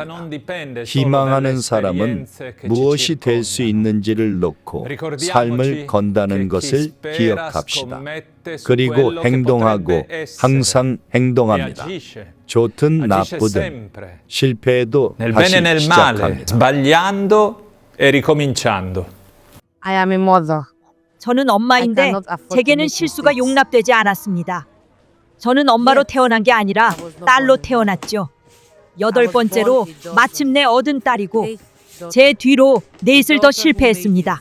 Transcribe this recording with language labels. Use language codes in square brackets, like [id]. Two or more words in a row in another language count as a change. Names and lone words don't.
[ko] 희망하는 사람은 무엇이 될 수 있는지를 놓고 삶을 건다는 것을 기억합시다. 그리고 행동하고 항상 행동합니다. 좋든 나쁘든 실패해도 다시 시작합니다. [it] Sbagliando e ricominciando. [ko] 저는 엄마인데 제게는 실수가 용납되지 않았습니다. 저는 엄마로 태어난 게 아니라 딸로 태어났죠. 8번째로 마침내 얻은 딸이고 제 뒤로 4을 더 실패했습니다.